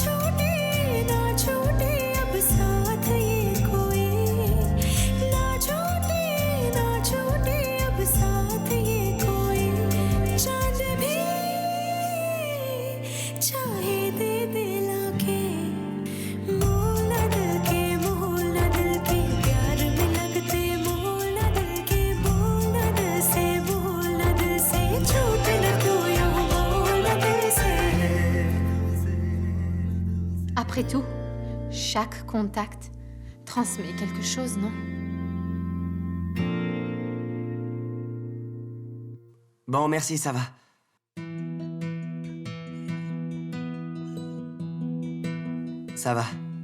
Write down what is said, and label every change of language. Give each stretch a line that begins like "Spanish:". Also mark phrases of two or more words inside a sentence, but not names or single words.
Hindi: छूटे अब साथ ये कोई ना छूटे अब साथ ये कोई चांद भी चाहे दे दिला के मोल ना दिल के प्यार में लगते मोल ना दिल के बोल ना दिल से छूट न तू यूं बोल ना दिल से
French: Après tout, chaque contact transmet quelque chose, non? Bon, merci, ça va. Ça va.